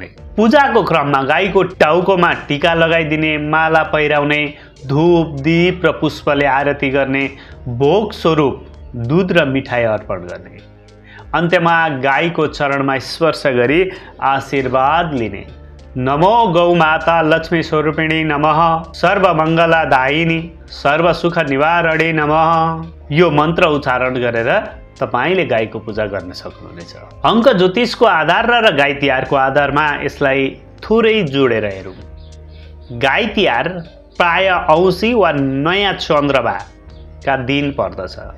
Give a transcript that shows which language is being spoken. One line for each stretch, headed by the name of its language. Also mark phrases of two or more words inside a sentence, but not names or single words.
Nepali: पूजाको क्रममा गाईको टाउकोमा टीका लगाइदिने, माला पहिराउने, धूप, दीप र पुष्पले आरती गर्ने, भोग स्वरूप दूध र मिठाई अर्पण गर्ने। अन्त्यमा गाईको चरणमा स्पर्श गरी आशीर्वाद लिने।
Sanskrit: नमो गौमाता लक्ष्मी स्वरूपिणी नमः, सर्वमङ्गलदायिनी सर्वसुख निवारणे नमः।
Nepali: यो मन्त्र उच्चारण गरेर तपाईले गाईको पूजा गर्न सक्नुहुनेछ। अङ्क ज्योतिषको आधार र गाई तिहारको आधारमा यसलाई थोरै जोडेर हेरौँ। गाई तिहार प्राय औँसी वा नयाँ चन्द्रमाका दिन पर्दछ।